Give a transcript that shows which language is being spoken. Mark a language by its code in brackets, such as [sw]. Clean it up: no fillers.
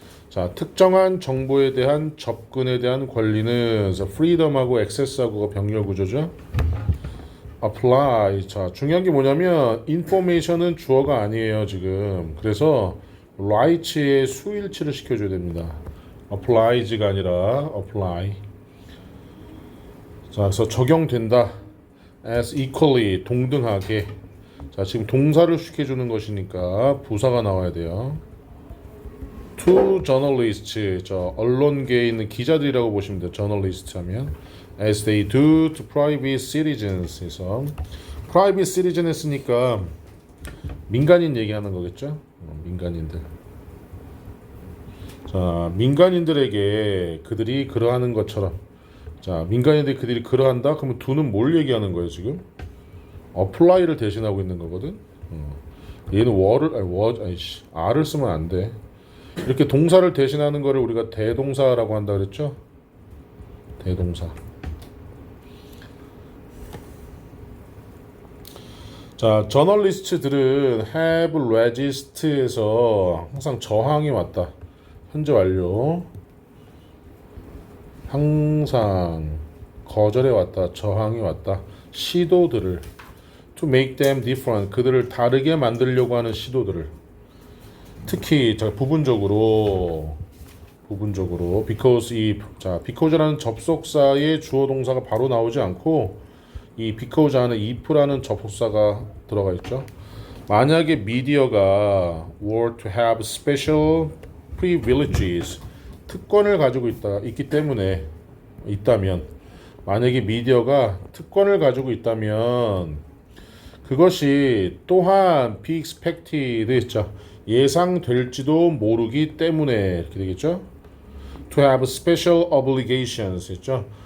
[ko] 자, 특정한 정보에 대한 접근에 대한 권리는 그래서 freedom하고 access하고가 병렬 구조죠. [en] apply. [ko] 자, 중요한 게 뭐냐면 information은 주어가 아니에요, 지금. 그래서 rights의 수일치를 시켜줘야 됩니다. [en] applies가 [ko] 아니라 [en] apply. [ko] 자, 그래서 적용된다. [en] as equally, [ko] 동등하게. 자, 지금 동사를 시켜주는 것이니까 부사가 나와야 돼요. [en] to journalists, [ko] 저 언론계에 있는 기자들이라고 보시면 돼요. [en] journalist [ko] 하면 [en] as they do to private citizens. [ko] 그래서 private citizen 했으니까 민간인 얘기하는 거겠죠. 민간인들. 자, 민간인들에게 그들이 그러하는 것처럼. 자, 민간인들이 그들이 그러한다. 그러면 do는 뭘 얘기하는 거예요 지금? apply를 대신하고 있는 거거든. 얘는 R을 쓰면 안 돼. 이렇게 동사를 대신하는 거를 우리가 대동사라고 한다 그랬죠? 대동사. 자, 저널리스트들은 [en] have resist [ko] 에서 항상 저항이 왔다. 현재 완료. 항상 거절해 왔다. 저항이 왔다. 시도들을 [en] to make them different. [ko] 그들을 다르게 만들려고 하는 시도들을. 특히 자, 부분적으로 because because라는 접속사의 주어 동사가 바로 나오지 않고 이 because 안에 if라는 접속사가 들어가 있죠. 만약에 미디어가 [en] were to have special privileges, [ko] 특권을 가지고 있기 때문에 있다면, 만약에 미디어가 특권을 가지고 있다면 그것이 또한 [en] be expected [ko] 했죠. 예상될지도 모르기 때문에 이렇게 되겠죠. [en] To have special obligations [ko] 했죠.